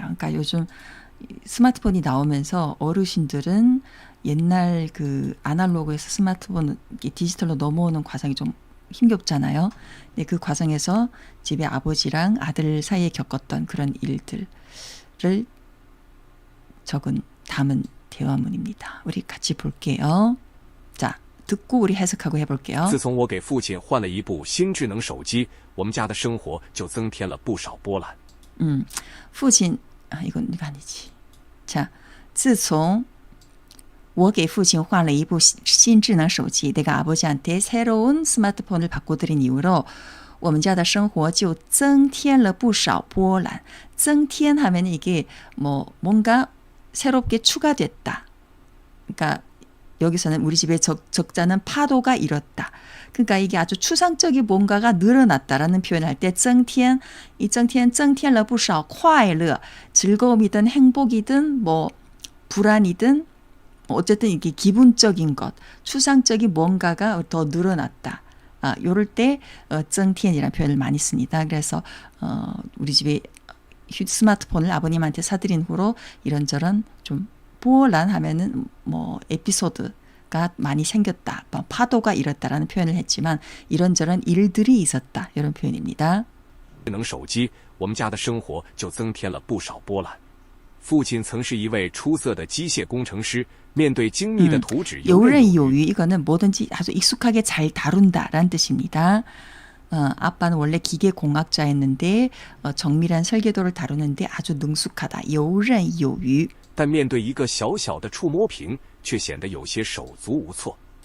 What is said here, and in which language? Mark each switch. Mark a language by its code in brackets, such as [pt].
[ko] 그러니까 요즘 스마트폰이 나오면서 어르신들은 옛날 그 아날로그에서 스마트폰 디지털로 넘어오는 과정이 좀 힘겹잖아요. 네, 그 과정에서 집에 아버지랑 아들 사이에 겪었던 그런 일들을 담은 대화문입니다. 우리 같이 볼게요. 자, 듣고 우리 해석하고 해볼게요. [zh] 自从我给父亲换了一部新智能手机，我们家的生活就增添了不少波澜。 [ko] 父亲, 이건 아니지. 자, 自从 [zh] 我给父亲换了一部新智能手机. [ko] 내가 아버지한테 새로운 스마트폰을 바꿔드린 이후로 [zh] 我们家的生活就增添了不少波澜. [ko] 增添 하면 이게 뭔가 새롭게 추가됐다. 그러니까 여기서는 우리 집의 적자는 파도가 일었다. 그러니까 이게 아주 추상적인 뭔가가 늘어났다라는 표현을 할 때增添, 이 [zh] 增添了不少快乐, [ko] 즐거움이든 행복이든 불안이든 어쨌든 이게 기분적인 것, 추상적인 뭔가가 더 늘어났다. 요럴 때增添이라는 표현을 많이 씁니다. 그래서 우리 집에 스마트폰을 아버님한테 사드린 후로 이런저런 좀 보란 하면은 에피소드가 많이 생겼다, 파도가 일었다라는 표현을 했지만 이런저런 일들이 있었다 이런 표현입니다. [zh] 智能手机，我们家的生活就增添了不少波澜。父亲曾是一位出色的机械工程师，面对精密的图纸游刃有余. [ko] 이거는 뭐든지 아주 익숙하게 잘 다룬다라는 뜻입니다. 아빠는 원래 기계공학자였는데 정밀한 설계도를 다루는데 아주 능숙하다. [zh] 游刃有余. 但面对一个小小的触摸屏，却显得有些手足无措。